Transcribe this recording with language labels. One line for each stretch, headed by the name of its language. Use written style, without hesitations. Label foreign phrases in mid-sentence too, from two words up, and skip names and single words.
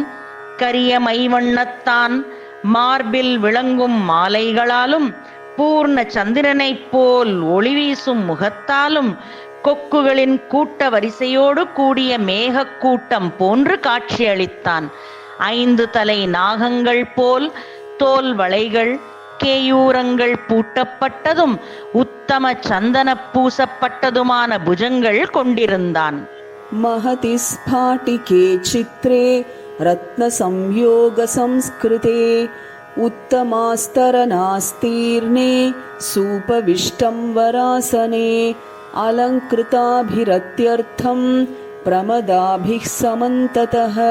Tamil: கரிய மைவண்ணத்தான், மார்பில் விளங்கும் மாலைகளாலும் பூர்ண சந்திரனைப் போல் ஒளி வீசும் முகத்தாலும் கொக்குகளின் கூட்ட வரிசையோடு கூடிய மேகக்கூட்டம் போன்று காட்சியளித்தான். 5 தலை நாகங்கள் போல் தோல் வளைகள், கேயூரங்கள் பூட்டப்பட்டதும் உத்தம சந்தன பூசப்பட்டதுமான புஜங்கள் கொண்டிருந்தான்.
Sanskrit: महति स्फाटिके चित्रे रत्नसंयोगसंस्कृते उत्तमास्तरनास्तीर्णे सूपविष्टं वरासने अलङ्कृताभिरत्यर्थं प्रमदाभिः समन्ततः